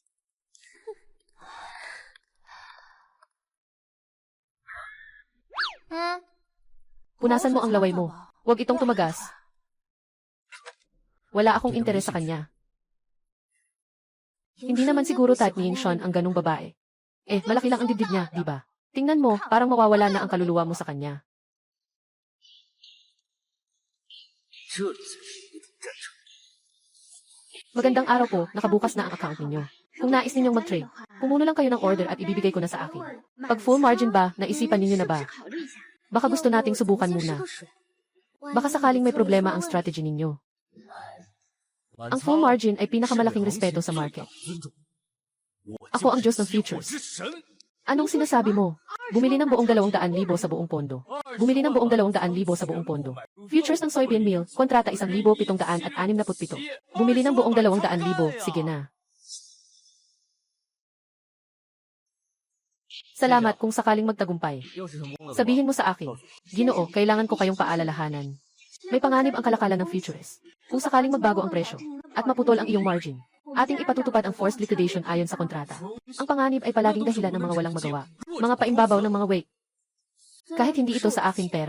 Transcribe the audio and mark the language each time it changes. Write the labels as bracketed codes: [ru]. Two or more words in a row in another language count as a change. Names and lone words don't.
[tl] Punasan mo ang laway mo. Huwag itong tumagas. Wala akong interes sa kanya. Hindi naman siguro type ni Yingshon ang ganung babae. Malaki lang ang dibdib niya, di ba? Tingnan mo, parang mawawala na ang kaluluwa mo sa kanya. [zh] 这才是一等战场。 [tl] Magandang araw po, nakabukas na ang account ninyo. Kung nais ninyong mag-trade, pumuno lang kayo ng order at ibibigay ko na sa akin. Pag [en] full margin [tl] ba, naisipan ninyo na ba? Baka gusto nating subukan muna. Baka sakaling may problema ang strategy ninyo. Ang [en] full margin [tl] ay pinakamalaking respeto sa market. Ako ang Diyos ng futures. Anong sinasabi mo? Bumili ng buong 200,000 sa buong pondo. Bumili ng buong 200,000 sa buong pondo. Futures ng soybean meal, kontrata 1,767. Bumili ng buong 200,000, sige na. Salamat kung sakaling magtagumpay. [zh] 又是成功了吧？ [tl] Sabihin mo sa akin, Ginoo, kailangan ko kayong paalalahanan. May panganib ang kalakalan ng futures. Kung sakaling magbago ang presyo at maputol ang iyong margin, ating ipatutupad ang [en] forced liquidation [tl] ayon sa kontrata. Ang panganib ay palaging dahilan ng mga walang magawa. Mga paimbabaw ng mga wake. Kahit hindi ito sa aking pera.